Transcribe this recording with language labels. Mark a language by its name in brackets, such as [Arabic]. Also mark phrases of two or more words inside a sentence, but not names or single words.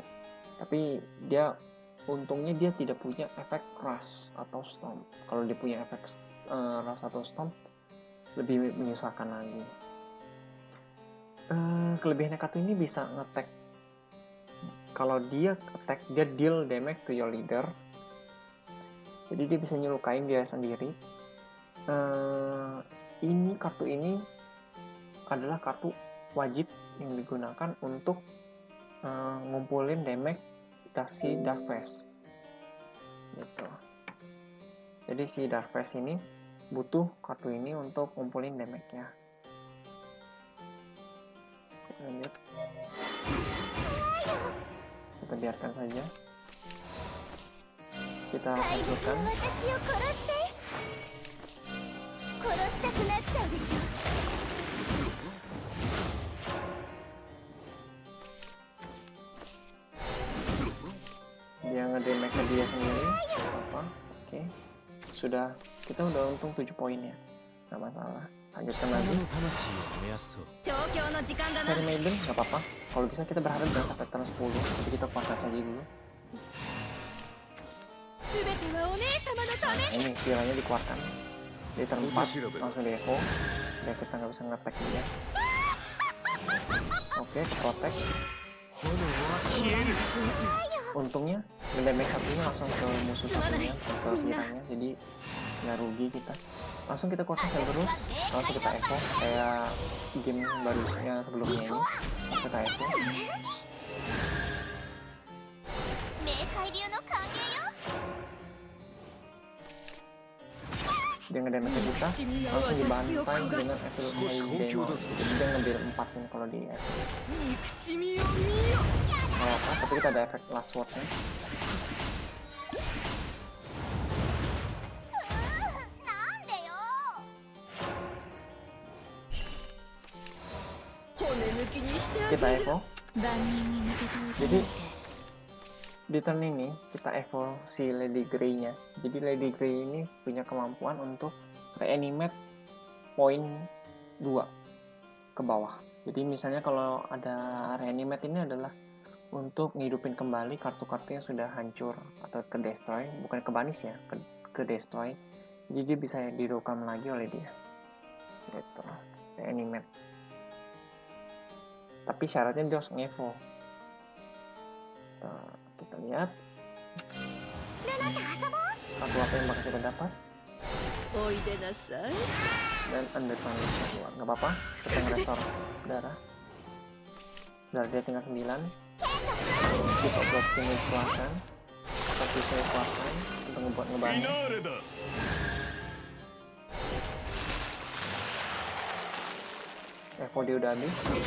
[Indonesian] Tapi untungnya dia tidak punya efek rush atau stomp. Kalau dia punya efek rush atau stomp lebih menyusahkan lagi. Kelebihannya kartu ini bisa nge-attack. Kalau dia attack, dia [English] deal damage to your leader. [Indonesian] Jadi dia bisa nyelukain dia sendiri. Kartu ini adalah kartu wajib yang digunakan untuk ngumpulin damage si Dark Phase gitu. Jadi si Dark Phase ini butuh kartu ini untuk ngumpulin damage-nya. Lanjut, kita biarkan saja, kita hancurkan. [Japanese] 殺したくなっちゃうでしょ。 [Indonesian] Dia ngedamage ke dia sendiri, nggak apa-apa. Oke, sudah, kita udah untung 7 poin ya, nggak masalah. Lanjutkan lagi. [Japanese] 調教の時間だな。 [Indonesian] Dari Maiden nggak apa-apa. Kalau bisa kita berharap jangan sampai turn 10, tapi kita kuatkan saja dulu. [Japanese] 全てはお姉様のため。 [Indonesian] Nah, ini viranya dikeluarkan di turn 4, langsung di echo. Biar kita nggak bisa nge-attack dia. Oke, protect. Untungnya ngedamage satunya langsung ke musuh satunya, ke viranya, jadi nggak rugi kita. Langsung kita kuatkan Cerberus, langsung kita echo kayak game barunya sebelumnya ini. Kita echo. [Japanese] 冥界流の歓迎よ。 [Indonesian] Dia ngedamage ke kita, langsung dibantai dengan Evil Demon. Jadi dia ngambil 4 ini kalau di echo. [Japanese] 憎しみを見よ。 [Indonesian] Nggak apa, tapi kita ada efek [English] last word- [Indonesian] nya. [Japanese] なんでよ。骨抜きにしてあげ [Indonesian] Kita [Japanese] る。 [Indonesian] echo. [Japanese] 万人に向けてお [Indonesian] Jadi [Japanese] いて。 [Indonesian] di turn ini kita echo si Lady Grey-nya. Jadi Lady Grey ini punya kemampuan untuk reanimate poin 2 ke bawah. Jadi misalnya kalau ada reanimate ini adalah untuk ngidupin kembali kartu-kartu yang sudah hancur atau ke destroy, bukan ke banis ya, ke destroy. Jadi dia bisa didokam lagi oleh dia. Gitu. Reanimate. Tapi syaratnya dia harus ngevo. Kita lihat kartu apa yang bakal kita dapat, [Japanese] おいでなさい。 [Indonesian] dan Underground keluar. Nggak apa-apa, kita nge-restore darah dia tinggal 9. Kita buat ini dikeluarkan, tapi saya keluarkan untuk ngebuat ngebantu. Evo dia udah habis.